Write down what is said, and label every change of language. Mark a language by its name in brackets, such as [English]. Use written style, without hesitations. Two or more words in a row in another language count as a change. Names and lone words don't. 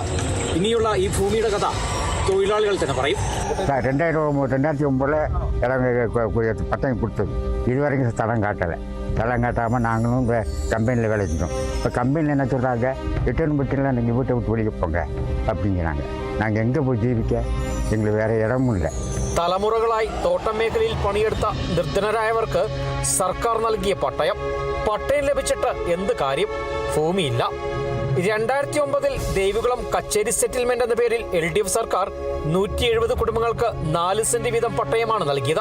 [Malayalam] ഇനിയുള്ള ഈ ഭൂമിയുടെ കഥ തൊഴിലാളികൾ തന്നെ പറയും. [Tamil] 2009 இடம் பட்டம் கொடுத்தது. இது வரைக்கும் தடம் காட்டாமல் நாங்களும் கம்பெனியில் வேலை செஞ்சோம். இப்போ கம்பெனியில் என்ன சொல்கிறாங்க, ரிட்டர்ன் பட்டியில் நீங்கள் வீட்டை விட்டு வெளியே போங்க அப்படிங்கிறாங்க. நாங்கள் எங்கே போய் ஜீவிக்க? எங்களுக்கு வேறு இடமும் இல்லை. [Malayalam] തലമുറകളായി തോട്ടം മേഖലയിൽ പണിയെടുത്ത നിർധനരായവർക്ക് സർക്കാർ നൽകിയ പട്ടയം ലഭിച്ചിട്ട് എന്ത് കാര്യം? ഭൂമിയില്ല. 2009 ദേവികുളം കച്ചേരി സെറ്റിൽമെന്റ് എന്ന പേരിൽ LDF സർക്കാർ 170 കുടുംബങ്ങൾക്ക് 4 സെന്റ് വീതം പട്ടയമാണ് നൽകിയത്.